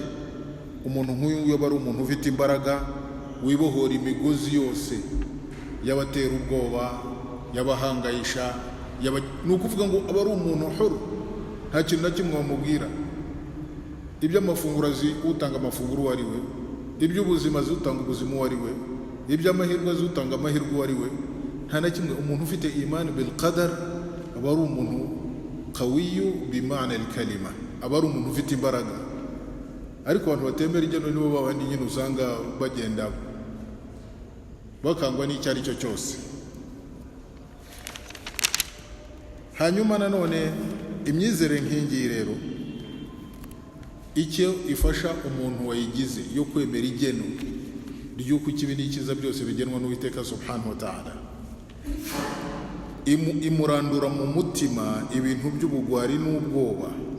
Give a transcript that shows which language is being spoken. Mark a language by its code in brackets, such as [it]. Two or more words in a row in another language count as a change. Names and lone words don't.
[rw] Umuntu nk'uyu nguyu aba ari umuntu ufite imbaraga, wibohora imigozi yose yabatera ubwoba, yabahangayisha, ni ukuvuga ngo aba ari umuntu huru, nta kintu na kimwe wamubwira. Iby'amafunguro azi utanga amafunguro uwo ari we, iby'ubuzima azi utanga ubuzima uwo ari we, iby'amahirwe azi utanga amahirwe uwo ari we, nta na kimwe. Umuntu ufite imani [ar] بالقدر [rw] aba ari umuntu [ar] قوي بمعنى الكلمة, [rw] aba ari umuntu ufite imbaraga. Ariko abantu batemera igeno nibo babandi nyine usanga bagenda bakangwa n'icyo ari cyo cyose. Hanyuma nanone imyizere nk'ingiyi rero icyo ifasha umuntu wayigize yo kwemera igeno ry'uko ikibi n'ikiza byose bigenwa n'Uwiteka [ar] سبحانه وتعالى, [rw] imurandura mu mutima ibintu by'ubugwari n'ubwoba